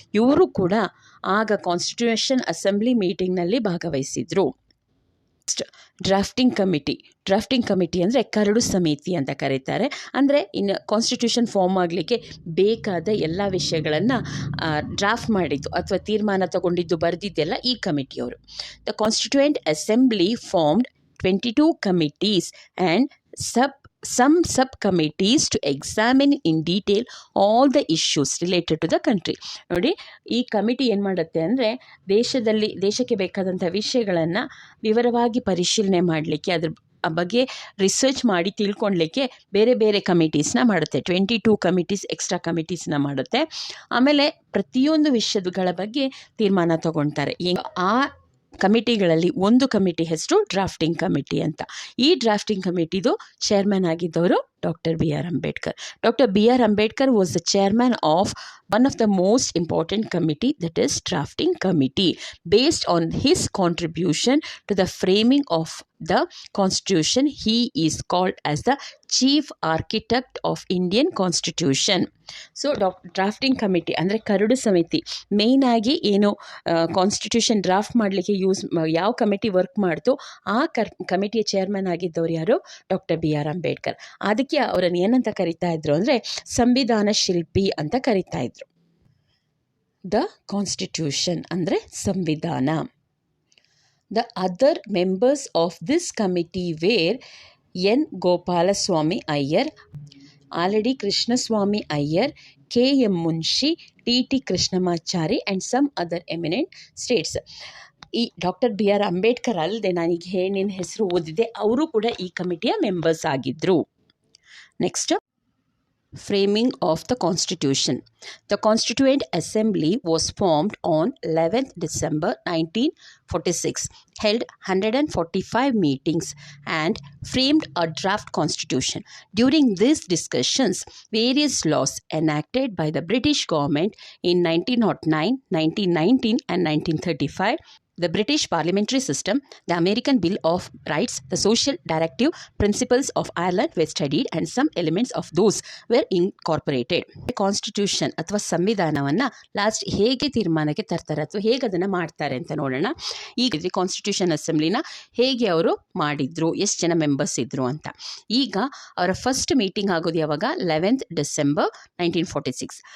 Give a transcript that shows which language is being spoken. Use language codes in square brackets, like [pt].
[kn] ಇವರು ಕೂಡ ಆಗ ಕಾನ್ಸ್ಟಿಟ್ಯೂಷನ್ ಅಸೆಂಬ್ಲಿ ಮೀಟಿಂಗ್ನಲ್ಲಿ ಭಾಗವಹಿಸಿದರು. ಡ್ರಾಫ್ಟಿಂಗ್ ಕಮಿಟಿ ಅಂದರೆ ಕರಡು ಸಮಿತಿ ಅಂತ ಕರೀತಾರೆ. ಅಂದರೆ ಇನ್ನು ಕಾನ್ಸ್ಟಿಟ್ಯೂಷನ್ ಫಾರ್ಮ್ ಆಗಲಿಕ್ಕೆ ಬೇಕಾದ ಎಲ್ಲ ವಿಷಯಗಳನ್ನು ಡ್ರಾಫ್ಟ್ ಮಾಡಿದ್ದು ಅಥವಾ ತೀರ್ಮಾನ ತಗೊಂಡಿದ್ದು ಬರೆದಿದ್ದೆಲ್ಲ ಈ ಕಮಿಟಿಯವರು. [en] The constituent assembly formed 22 committees and some subcommittees to examine in detail all the issues related to the country. [kn] ನೋಡಿ, ಈ ಕಮಿಟಿ ಏನು ಮಾಡುತ್ತೆ ಅಂದರೆ ದೇಶಕ್ಕೆ ಬೇಕಾದಂಥ ವಿಷಯಗಳನ್ನು ವಿವರವಾಗಿ ಪರಿಶೀಲನೆ ಮಾಡಲಿಕ್ಕೆ, ಅದ್ರ ಬಗ್ಗೆ ರಿಸರ್ಚ್ ಮಾಡಿ ತಿಳ್ಕೊಳ್ಲಿಕ್ಕೆ ಬೇರೆ ಬೇರೆ ಕಮಿಟೀಸ್ನ ಮಾಡುತ್ತೆ. 22 ಕಮಿಟೀಸ್ ಎಕ್ಸ್ಟ್ರಾ ಕಮಿಟೀಸ್ನ ಮಾಡುತ್ತೆ. ಆಮೇಲೆ ಪ್ರತಿಯೊಂದು ವಿಷಯಗಳ ಬಗ್ಗೆ ತೀರ್ಮಾನ ತಗೊಳ್ತಾರೆ. ಆ ಕಮಿಟಿಗಳಲ್ಲಿ ಒಂದು ಕಮಿಟಿ ಹೆಸರು ಡ್ರಾಫ್ಟಿಂಗ್ ಕಮಿಟಿ ಅಂತ. ಈ drafting ಕಮಿಟಿದು chairman ಆಗಿದ್ದವರು doctor B.R. Ambedkar. Doctor B.R. [en] Ambedkar was the chairman of one of the most important committee, that is drafting committee. Based on his contribution to the framing of the constitution, he is called as the chief architect of Indian constitution. [kn] So drafting committee ಅಂದರೆ curd ಸಮಿತಿ main ಆಗಿ ಏನು constitution draft ಮಾಡಲಿಕ್ಕೆ ಯಾವ committee work ಮಾಡ್ತೋ ಆ ಕಮಿಟಿಯ chairman ಆಗಿದ್ದವ್ರು ಯಾರು? Doctor B.R. Ambedkar. ಅದಕ್ಕೆ ಅವರನ್ನು ಏನಂತ ಕರಿತಾ ಇದ್ರು ಅಂದರೆ ಸಂವಿಧಾನ ಶಿಲ್ಪಿ ಅಂತ ಕರಿತಾ ಇದ್ರು. [en] the constitution [kn] ಅಂದರೆ ಸಂವಿಧಾನ. [en] The other members of this committee were N. Gopalaswami Ayyar, Alladi Krishnaswami Ayyar, K.M. Munshi, T.T. Krishnamachari and some other eminent states. ಈ doctor B.R. [kn] ಅಂಬೇಡ್ಕರ್ ಅಲ್ಲದೆ ನಾನೀಗ ಏನೇನು ಹೆಸರು ಓದಿದೆ ಅವರು ಕೂಡ ಈ ಕಮಿಟಿಯ ಮೆಂಬರ್ಸ್ ಆಗಿದ್ದರು. [en] Next, framing of the Constitution. The Constituent Assembly was formed on 11th December 1946, held 145 meetings and framed a draft constitution. During these discussions, various laws enacted by the British government in 1909, 1919 and 1935 The British parliamentary system, the American Bill of Rights, the social directive principles of Ireland were studied and some elements of those were incorporated. [kn] Constitution ಅಥವಾ ಸಂವಿಧಾನವನ್ನು last ಹೇಗೆ ತೀರ್ಮಾನಕ್ಕೆ ತರ್ತಾರೆ ಅಥವಾ ಹೇಗೆ ಅದನ್ನು ಮಾಡ್ತಾರೆ ಅಂತ ನೋಡೋಣ. ಈಗ ಕಾನ್ಸ್ಟಿಟ್ಯೂಷನ್ ಅಸೆಂಬ್ಲಿನ ಹೇಗೆ ಅವರು ಮಾಡಿದ್ರು, ಎಷ್ಟು ಜನ ಮೆಂಬರ್ಸ್ ಇದ್ರು ಅಂತ. ಈಗ ಅವರ ಫಸ್ಟ್ ಮೀಟಿಂಗ್ ಆಗೋದು ಯಾವಾಗ, 11th December 1946.